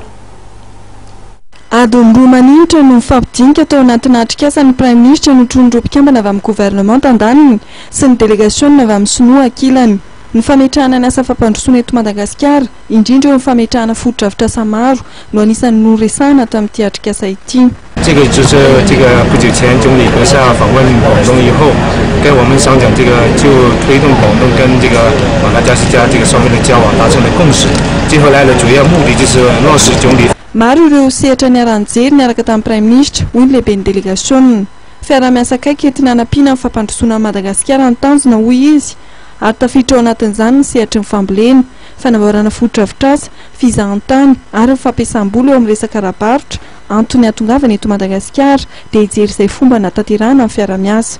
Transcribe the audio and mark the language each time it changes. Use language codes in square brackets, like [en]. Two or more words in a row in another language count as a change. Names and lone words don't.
[mg] Adiny roa maninitra no mifampidinika tao anatina atrikasan'ny [fr] Premier ministre [mg] notrondro mpikambana avy amin'ny gouvernemanta andaniny sy ny délégation avy amin'ny sinoa ankilany. Ny fametrahana ny asa fampandrosoana eto Madagasikara indrindra eo ny fametrahana foto-drafitrasa maro no anisan'ny noresahana tamin'ity atrikasa ity. [zh] 这个就是这个不久前总理阁下访问广东以后，跟我们商讲这个就推动广东跟这个马达加斯加这个双边的交往达成了共识。最后来的主要目的就是落实总理。 [mg] Maro ireo sehatra niaran-jery niaraka tamin'ny [fr] Premier ministre [mg] hoy ny lehiben'ny délégation. Fiara-miasa akaiky entina hanampiana ny fampandrosoana Madagasikara ny tanjona hoy izy. Ary tafiditra ao anatin'izany ny sehatry ny fambolena, fanamboarana foto-drafitrasa, fizahan-tany ary ny fampiasam-bola eo amin'ny resaka ara-barotra antony hatongavana eto Madagasikara dia hijery izay fomba natanterahana ny fiara-miasa.